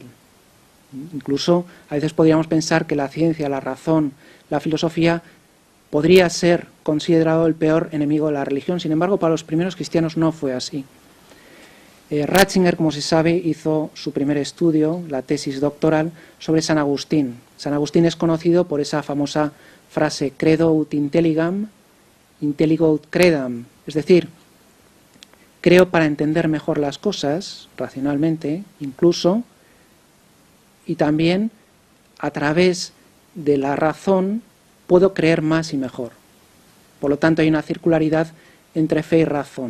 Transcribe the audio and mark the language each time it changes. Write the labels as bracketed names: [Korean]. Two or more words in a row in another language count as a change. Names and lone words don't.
[Spanish] Incluso a veces podríamos pensar que la ciencia, la razón, la filosofía podría ser considerado el peor enemigo de la religión. Sin embargo, para los primeros cristianos no fue así. Ratzinger, como se sabe, hizo su primer estudio, la tesis doctoral, sobre San Agustín. San Agustín es conocido por esa famosa frase [Latin] credo ut intelligam, intelligo ut credam, [Spanish] es decir, creo para entender mejor las cosas, racionalmente, incluso, y también a través de la razón puedo creer más y mejor. Por lo tanto, hay una circularidad entre fe y razón.